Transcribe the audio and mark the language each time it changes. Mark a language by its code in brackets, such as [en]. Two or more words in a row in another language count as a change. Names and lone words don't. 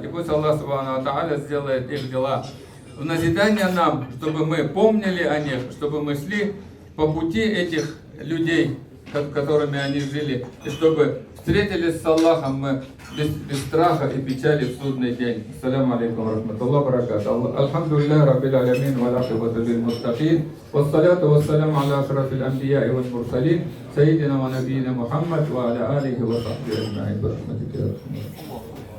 [ru] И пусть Аллах [ar] سبحانه وتعالى [ru] сделает их дела в назидание нам, чтобы мы помнили о них, чтобы мы шли по пути этих людей, которыми они жили, и чтобы встретились с Аллахом мы без страха и печали в судный день. [ar] السلام عليكم ورحمة الله وبركاته. الحمد لله رب العالمين والعاقبة للمتقين. والصلاة والسلام على أشرف الأنبياء والمرسلين. سيدنا ونبينا محمد وعلى آله وصحبه أجمعين.